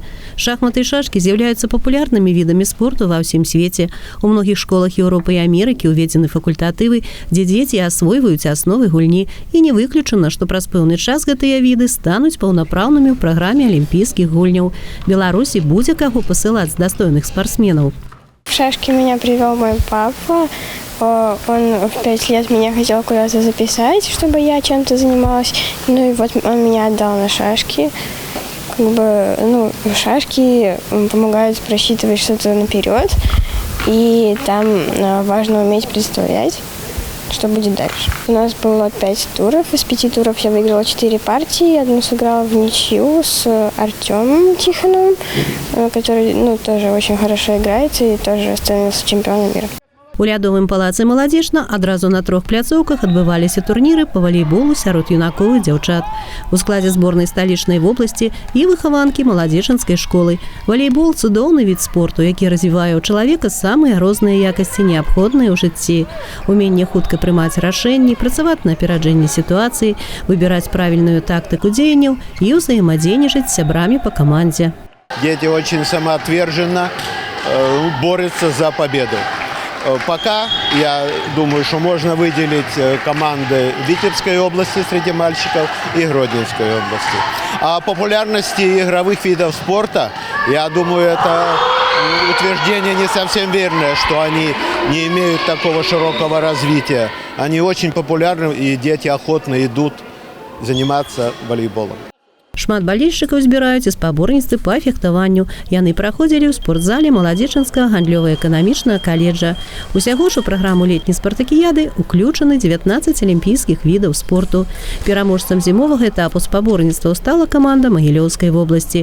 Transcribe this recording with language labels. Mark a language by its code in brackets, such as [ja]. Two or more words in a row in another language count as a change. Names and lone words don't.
[be] Шахматы і шашкі з'яўляюцца папулярнымі відамі спорту ва ўсім свеце. У многіх школах Еўропы і Амерыкі ўведзены факультатывы, дзе дзеці асвойваюць асновы гульні. І не выключана, што праз пэўны час гэтыя віды стануць паўнапраўнымі ў праграме алімпійскіх гульняў. Беларусі будзе каго пасылаць з дастойных спортсменаў. [ru] В шашки меня привел мой папа. Он в 5 лет меня хотел куда-то записать, чтобы я чем-то занималась. Ну и вот он меня отдал на шашки. Шашки помогают просчитывать что-то наперед. И там важно уметь представлять, что будет дальше. У нас было 5 туров. Из 5 туров я выиграла 4 партии. Одну сыграла в ничью с Артемом Тихоновым, который тоже очень хорошо играет и тоже становился чемпионом мира. [be] У лядовым палацы «Маладзечна» адразу на 3 пляцоўках адбываліся турніры па валейболу сярод юнакоў і дзяўчат. У складзе зборнай сталічнай вобласці і выхаванкі маладзечанскай школы. Валейбол – цудоўны від спорту, які развівае ў чалавека самыя розныя якасці, неабходныя ў жыцці. Уменне хутка прымаць рашэнні, працаваць на апераджэнні сітуацыі, выбіраць правільную тактыку дзеянняў і ўзаемадзейнічаць з сябрамі па камандзе. [ru] Дети очень самоотверженно борются за победу. Пока, я думаю, что можно выделить команды Витебской области среди мальчиков и Гродненской области. О популярности игровых видов спорта, я думаю, это утверждение не совсем верное, что они не имеют такого широкого развития. Они очень популярны, и дети охотно идут заниматься волейболом. [be] Шмат балельшчыкаў збіраюць і спаборніцтвы па фехтаванню. Яны праходзілі ў спортзале маладзечанскага гандлёва-эканамічнага каледжа. Усяго ж у праграму летняй спартакіяды ўключаны 19 алімпійскіх відаў спорту. Пераможцам зімовага этапу спаборніцтваў стала каманда Магілёўскай вобласці.